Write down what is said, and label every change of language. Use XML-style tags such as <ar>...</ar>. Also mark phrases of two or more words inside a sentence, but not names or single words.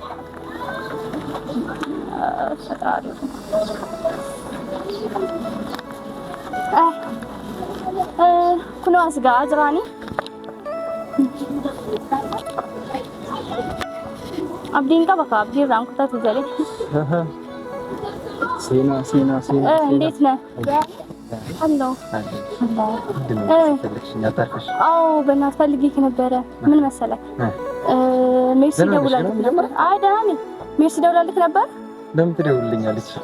<om>Kun as gahaa jiraanii abdiin qaba ka abdii irraan kutatu jedhee. Sena.</om> <am>እንዴት ነህ? አሎ አዎ በእናትህ ፈልጌህ ነበረ። ምን መሰለህ ሜርሲ ደውላልክ ነበር። አይ ደህና ነኝ። ሜርሲ ደውላልክ ነበር። ለምን ትደውልልኛለች?</am>